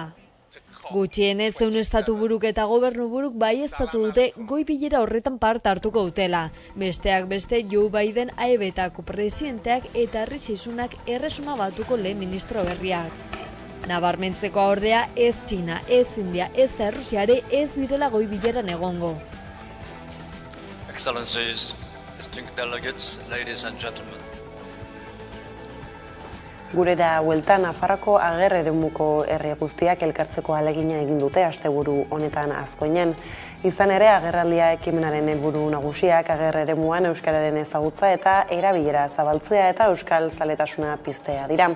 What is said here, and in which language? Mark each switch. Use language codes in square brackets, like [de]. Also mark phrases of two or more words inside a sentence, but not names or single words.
[eu] Gutxienez 100 estatu buruk eta gobernu buruk baieztatu dute goi bilera horretan parte hartuko dutela. Besteak beste Joe Biden AEB-etako presidenteak eta Rishi Sunak erresuma batuko lehen ministro berriak. Nabarmentzeko ordea ez Txina, ez India, ez Errusiare ez direla goi bileran egongo. [en] Excellencies, distinguished delegates, ladies and gentlemen. [eu] Gurera hueltan Nafarroako Ager eremuko herri guztiak elkartzeko ahalegina egin dute asteburu honetan Azkoinen. Izan ere, agerraldia ekimenaren helburu nagusiak Ager eremuan euskararen ezagutza eta erabilera zabaltzea eta euskal zaletasuna piztea dira.